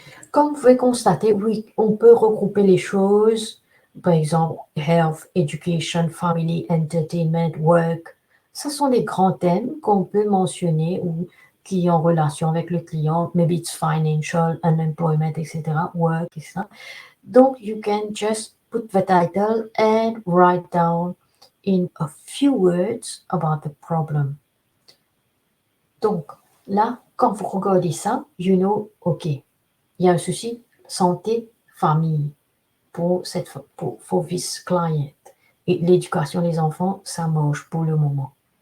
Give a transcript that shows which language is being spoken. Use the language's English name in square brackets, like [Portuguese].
[French] Comme vous pouvez constater, oui, on peut regrouper les choses. Par exemple, [English] health, education, family, entertainment, work. [French] Ce sont des grands thèmes qu'on peut mentionner ou qui ont en relation avec le client. [English] Maybe it's financial, unemployment, etc. Work, etc. Donc, you can just put the title and write down in a few words about the problem. [French] Donc, là, quand vous regardez ça, [English] you know, [French] OK, il y a un souci santé, famille pour [English] this client. [French] Et l'éducation des enfants, ça marche pour le moment.